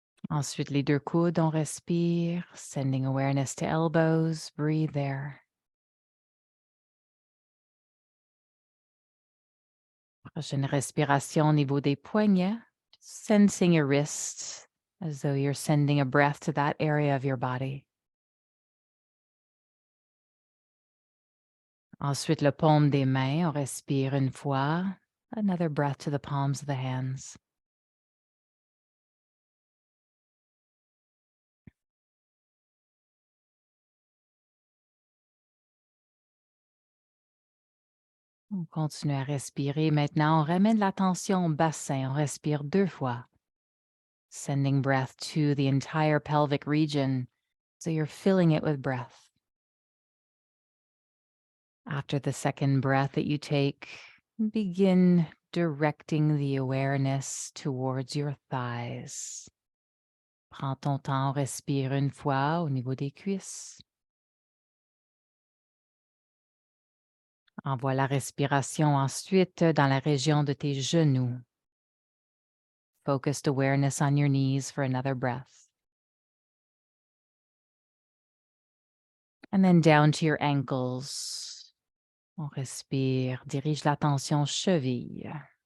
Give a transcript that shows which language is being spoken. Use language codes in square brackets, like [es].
[fr] Ensuite, les 2 coudes, on respire, [en] sending awareness to elbows, breathe there. [fr] Prochaine respiration au niveau des poignets, [en] sensing your wrists as though you're sending a breath to that area of your body. [fr] Ensuite, le paume des mains, on respire une fois. [en] Another breath to the palms of the hands. [fr] On continue à respirer. Maintenant, on ramène l'attention au bassin. On respire 2 fois. [en] Sending breath to the entire pelvic region, so you're filling it with breath. After the second breath that you take, begin directing the awareness towards your thighs. [fr] Prends ton temps, respire une fois au niveau des cuisses. Envoie la respiration ensuite dans la région de tes genoux. [en] Focused awareness on your knees for another breath. And then down to your ankles. [fr] On respire, dirige l'attention cheville.